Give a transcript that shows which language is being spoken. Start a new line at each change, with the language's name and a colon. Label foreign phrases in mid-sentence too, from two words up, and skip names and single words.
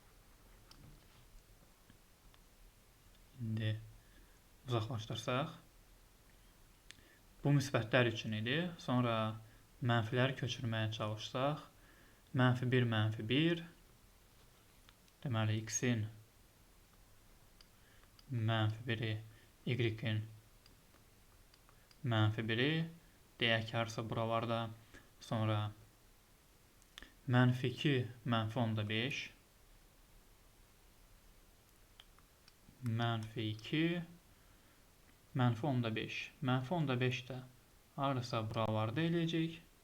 Azerbaijani: İndi uzaqlaşdırsaq. Bu müsbətlər üçün idi. Sonra mənfiləri köçürməyə çalışsaq. -1, -1. Deməli, x-in -1-i, y-in -1-i. Deyək ki, harasa buralarda. Sonra -2, -10-5. -2, -10-5. -10-5 də harasa buralarda eləyəcək.